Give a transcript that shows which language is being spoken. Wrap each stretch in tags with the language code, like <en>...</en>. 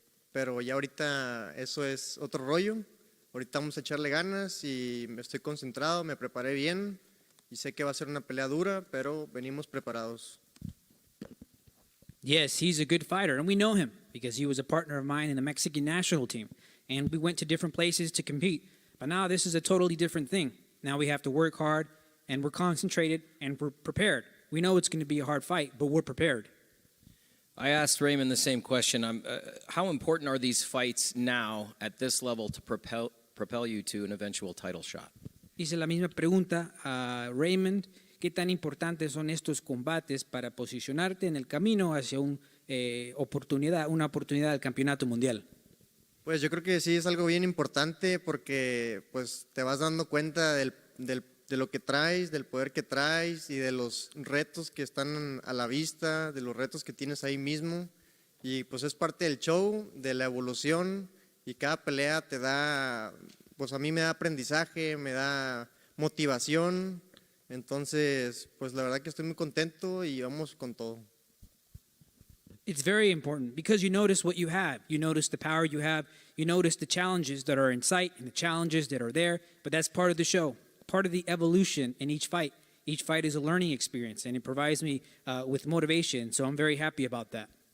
<es>Pero ya ahorita eso es otro rollo. Ahorita vamos a echarle ganas y me estoy concentrado, me preparé bien y sé que va a ser una pelea dura, pero venimos preparados.</es> <en>Yes, he's a good fighter, and we know him because he was a partner of mine in the Mexican national team. And we went to different places to compete. But now this is a totally different thing. Now we have to work hard, and we're concentrated, and we're prepared. We know it's going to be a hard fight, but we're prepared. I asked Raymond the same question. How important are these fights now at this level to propel you to an eventual title shot?</en> <es>Hice la misma pregunta a Raymond. ¿Qué tan importantes son estos combates para posicionarte en el camino hacia una oportunidad del campeonato mundial? Pues yo creo que sí es algo bien importante porque pues te vas dando cuenta de lo que traes, del poder que traes y de los retos que están a la vista, de los retos que tienes ahí mismo, y pues es parte del show, de la evolución, y cada pelea te da, pues a mí me da aprendizaje, me da motivación, entonces pues la verdad que estoy muy contento y vamos con todo.</es> <en>It's very important because you notice what you have. You notice the power you have. You notice the challenges that are in sight and the challenges that are there. But that's part of the show, part of the evolution in each fight. Each fight is a learning experience, and it provides me with motivation. So I'm very happy about that.</en>